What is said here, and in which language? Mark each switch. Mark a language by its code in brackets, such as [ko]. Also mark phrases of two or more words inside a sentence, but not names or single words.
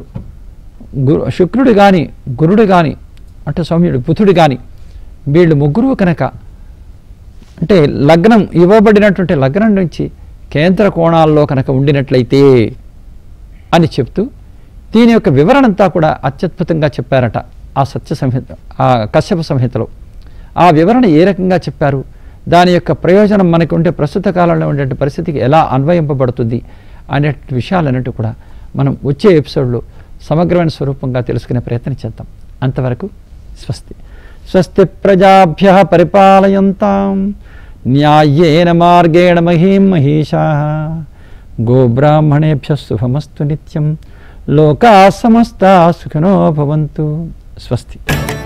[te] శుక్రుడు కానీ గురుడు కానీ అంటే సౌమ్యుడు బుధుడు కానీ వీళ్ళు ముగ్గురు కనుక అంటే లగ్నం ఇవ్వబడినటువంటి లగ్నం నుంచి కేంద్ర కోణాల్లో కనుక ఉండినట్లయితే అని చెప్తూ దీని యొక్క వివరణ అంతా కూడా అత్యద్భుతంగా చెప్పారట ఆ సత్య సంహిత, ఆ కశ్యప సంహితలో. ఆ వివరణ ఏ రకంగా చెప్పారు, దాని యొక్క ప్రయోజనం మనకు ఉండే ప్రస్తుత కాలంలో ఉండే పరిస్థితికి ఎలా అన్వయింపబడుతుంది అనే విషయాలన్నిటి కూడా మనం వచ్చే ఎపిసోడ్లో సమగ్రమైన స్వరూపంగా తెలుసుకునే ప్రయత్నం చేద్దాం. అంతవరకు స్వస్తి. [sa] స్వస్తి ప్రజాభ్యః పరిపాలయంతాం న్యాయేన మార్గేణ మహీం మహీషాః. గోబ్రాహ్మణేభ్యः శుభమస్తు నిత్యం. లోకాः సమస్తాः సుఖినో భవంతు. స్వస్తి.